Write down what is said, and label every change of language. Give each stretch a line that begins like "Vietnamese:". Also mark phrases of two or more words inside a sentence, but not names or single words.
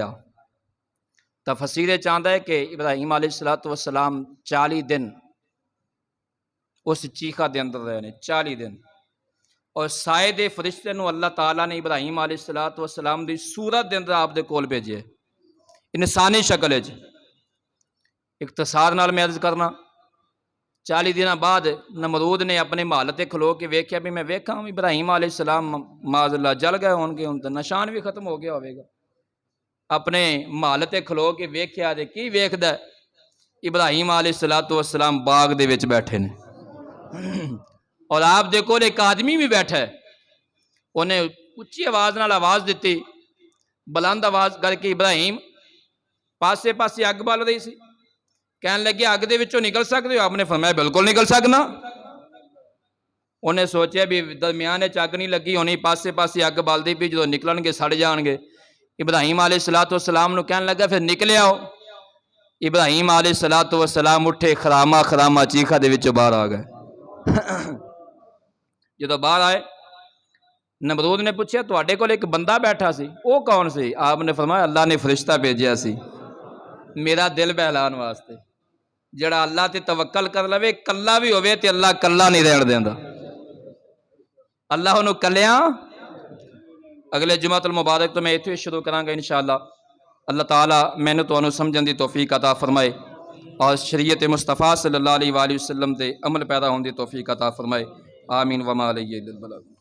Punjabi: تفسیر چاہتا ہے کہ ابراہیم علیہ السلام 40 دن اس چیخا دے اندر رہے نے، 40 دن، اور سائے دے فرشتے نو اللہ تعالیٰ نے ابراہیم علیہ السلام دی صورت دے اندر آپ دے کول بھیجے، انسانی شکل ہے۔ اختصار نال میں عرض کرنا، 40 دن بعد نمرود نے اپنے محل تے کھلو کے ویکھیا بھی میں ویکھاں ابراہیم علیہ السلام معاذ اللہ جل گئے ہون گے، ان تے نشان بھی ختم ہو گیا ہوئے گا۔ اپنے محل تے کھلو کے ویکھیا تے کی ویکھدا ہے؟ ابراہیم علیہ السلام باغ دے وچ بیٹھے نے، اور آپ دے کول ایک آدمی بھی بیٹھا ہے۔ انہیں اچھی آواز نال آواز دیتی، بلند آواز کر کے ابراہیم پاسے پاسے اگ بال رہی سی، کہنے لگے اگ دے وچوں نکل سکتے ہو؟ آپ نے فرمایا بالکل نکل سکنا۔ انہیں سوچیا بھی درمیان اگ نہیں لگی ہونی، پاسے پاسے اگ بالدی پئی، جو نکلن گے سڑ جان گے۔ ابراہیم علیہ السلام نو کہنے لگا پھر نکلے آؤ۔ ابراہیم علیہ السلام اٹھے، خراما خراما چیخا دے وچوں باہر آ گئے۔ جدو باہر آئے نمرود نے پوچھا تواڈے کول ایک بندہ بیٹھا سی، وہ کون سی؟ آپ نے فرمایا اللہ نے فرشتہ بھیجیا سی میرا دل بہلان واسطے۔ جڑا اللہ تے توکل کر لوے کلا بھی ہوئے تے اللہ کلا نہیں رہن دیندا، اللہ انہوں کلیاں۔ اگلے جمعۃ المبارک تو میں ایتھے شروع کراں گا انشاءاللہ۔ اللہ تعالیٰ میں نے تو سمجھن دی توفیق عطا فرمائے، اور شریعت مصطفیٰ
Arabic: صلی اللہ علیہ وآلہ وسلم
Punjabi: تے عمل پیدا ہون دی توفیق عطا فرمائے، آمین
Arabic: وما علیہ الا البلاغ۔